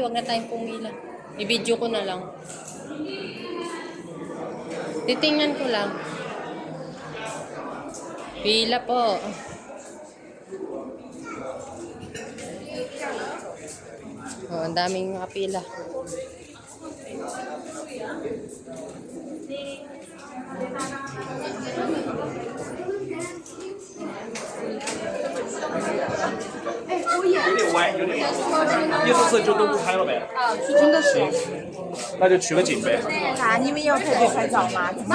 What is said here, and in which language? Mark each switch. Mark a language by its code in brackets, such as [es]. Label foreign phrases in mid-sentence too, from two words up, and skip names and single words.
[tl] Huwag na tayong pumila. I-video ko na lang. Titingnan ko lang. Pila po. Oh, ang daming mga pila. [zh] 意思是就都不拍了呗？真的是。那就取个景呗。你们要排队拍照吗？